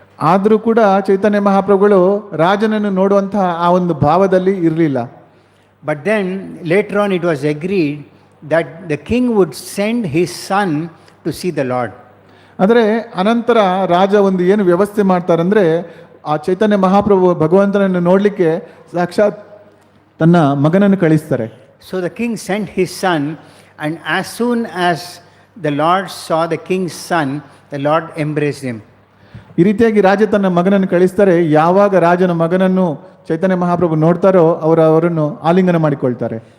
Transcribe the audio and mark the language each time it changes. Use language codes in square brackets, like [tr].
[kn] ಆದರೂ ಕೂಡ ಚೈತನ್ಯ ಮಹಾಪ್ರಭುಗಳು ರಾಜನನ್ನು ನೋಡುವಂತಹ ಆ ಒಂದು ಭಾವದಲ್ಲಿ ಇರಲಿಲ್ಲ. [en] But then later on it was agreed that the king would send his son to see the Lord. [kn] ಆದರೆ ಅನಂತರ ರಾಜ ಒಂದು ಏನು ವ್ಯವಸ್ಥೆ ಮಾಡ್ತಾರಂದ್ರೆ, ಆ ಚೈತನ್ಯ ಮಹಾಪ್ರಭು ಭಗವಂತನನ್ನು ನೋಡಲಿಕ್ಕೆ ಸಾಕ್ಷಾತ್ ತನ್ನ ಮಗನನ್ನು ಕಳಿಸ್ತಾರೆ. [en] So the king sent his son, and as soon as the Lord saw the king's son, the Lord embraced him. [kn] ಈ ರೀತಿಯಾಗಿ ರಾಜ ತನ್ನ ಮಗನನ್ನು ಕಳಿಸ್ತಾರೆ. ಯಾವಾಗ ರಾಜನ ಮಗನನ್ನು ಚೈತನ್ಯ ಮಹಾಪ್ರಭು ನೋಡ್ತಾರೋ ಅವರನ್ನು ಆಲಿಂಗನ ಮಾಡಿಕೊಳ್ತಾರೆ.